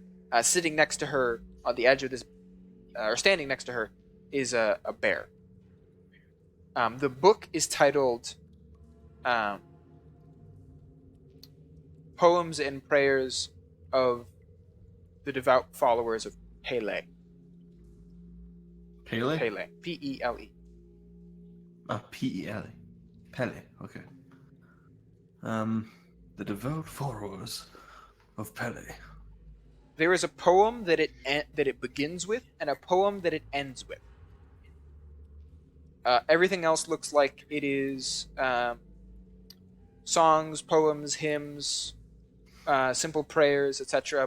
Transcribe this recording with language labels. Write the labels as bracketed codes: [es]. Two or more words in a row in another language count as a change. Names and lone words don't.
[en] Sitting next to her on the edge of this, or standing next to her, is a bear. The book is titled Poems and Prayers of the Devout Followers of Pele. Pele? Pele. P-E-L-E. P-E-L-E. Pele, okay. The Devout Followers of Pele. There is a poem that it begins with, and a poem that it ends with. Everything else looks like it is songs, poems, hymns, simple prayers, etc.